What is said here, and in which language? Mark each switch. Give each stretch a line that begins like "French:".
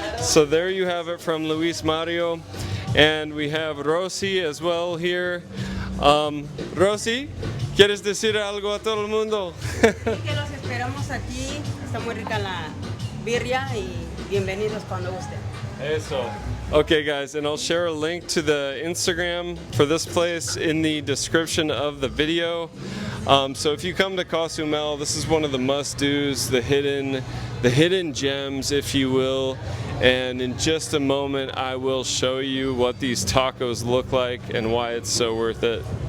English: So there you have it from Luis Mario. And we have Rosie as well here.
Spanish: Rosie, ¿quieres decir algo a todo el mundo? Sí, que los esperamos aquí. Está muy rica la birria y bienvenidos cuando gusten. Eso.
English: Okay, guys, and I'll share a link to the Instagram for this place in the description of the video. So if you come to Cozumel, this is one of the must-dos, the hidden gems, if you will. And in just a moment, I will show you what these tacos look like and why it's so worth it.